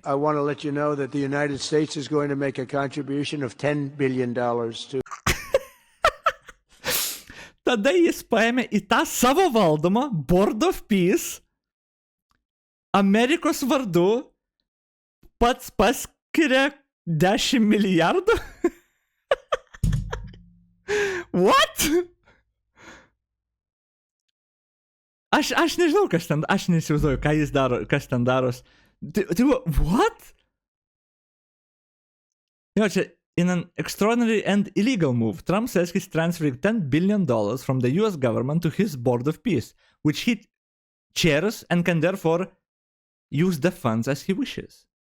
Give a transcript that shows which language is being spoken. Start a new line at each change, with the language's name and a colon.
English: I want to let you know that the United States is going to make a contribution of $10 billion to...
Lithuanian: Tada jis paėmė į tą savo valdomą Board of Peace Amerikos vardu pats paskiria 10 milijardų?
English: What?
Lithuanian: Aš nežinau, kas ten, aš neįsivaizduoju, ką jis daro, kas ten daros. Tai what?
English: Jo, čia, in an extraordinary and illegal move, Trump says he's transferring $10 billion from the US government to his Board of Peace, which he chairs and can therefore use the funds as he wishes.